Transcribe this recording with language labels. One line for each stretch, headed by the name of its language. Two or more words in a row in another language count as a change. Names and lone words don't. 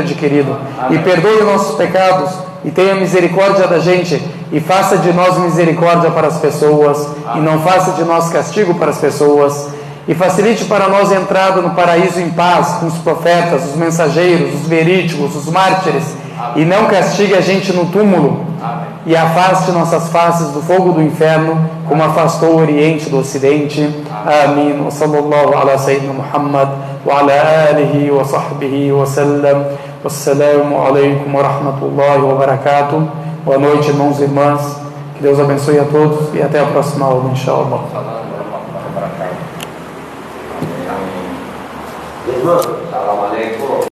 Portuguese: adquirido e perdoe nossos pecados e tenha misericórdia da gente e faça de nós misericórdia para as pessoas e não faça de nós castigo para as pessoas e facilite para nós a entrada no paraíso em paz com os profetas, os mensageiros, os verídicos, os mártires e não castigue a gente no túmulo e afaste nossas faces do fogo do inferno como afastou o Oriente do Ocidente. Amém.
Arabic: وصلى الله على سيدنا محمد وعلى آله وصحبه وسلم. والسلام عليكم ورحمة الله وبركاته.
Portuguese: Boa noite, irmãos e irmãs. Que Deus abençoe a todos e até a próxima aula,
Arabic: إن شاء الله. سلام عليكم.